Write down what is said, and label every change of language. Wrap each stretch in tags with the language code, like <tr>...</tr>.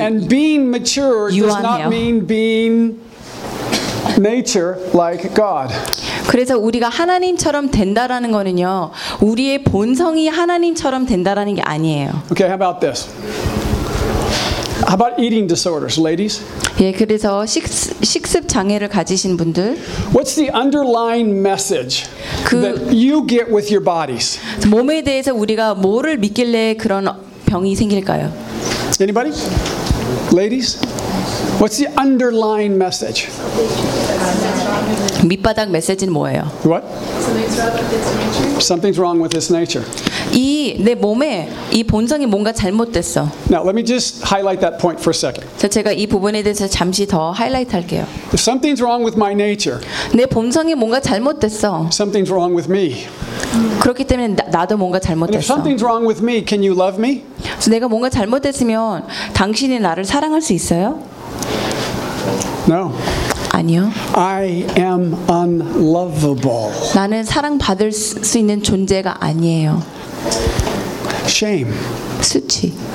<en>And being mature does not mean being nature like God.</en> <ko>그래서 우리가 하나님처럼 된다라는 거는요, 우리의 본성이 하나님처럼 된다라는 게 아니에요.</ko> <en>Okay, how about this? How about eating disorders, ladies?</en> <ko>예, 그래서 식습 장애를 가지신 분들.</ko> <en>What's the underlying message that you get with your bodies?</en> <ko>몸에 대해서 우리가 뭐를 믿길래 그런 병이 생길까요?</ko> <en>Anybody? Ladies? What's the underlying message?</en> <ko>밑바닥 메시지는 뭐예요?</ko> <en>What? Something's wrong with its nature.</en> <ko>이 내 몸에 이 본성이 뭔가 잘못됐어.</ko> <en>Now let me just highlight that point for a second.</en> <ko>제가 이 부분에 대해서 잠시 더 하이라이트 할게요.</ko> <en>If something's wrong with my nature.</en> <ko>내 본성이 뭔가 잘못됐어.</ko> <en>Something's wrong with me.</en> <ko>그렇기 때문에 나도 뭔가 잘못됐어.</ko> <en>If something's wrong with me, can you love me?</en> <ko>내가 뭔가 잘못됐으면 당신이 나를 사랑할 수 있어요?</ko> <en>No.</en> <ko>아니요.</ko> <en>I am unlovable.</en> <ko>나는 사랑받을 수 있는 존재가 아니에요.</ko> <en>Shame.</en> <ko>수치.</ko>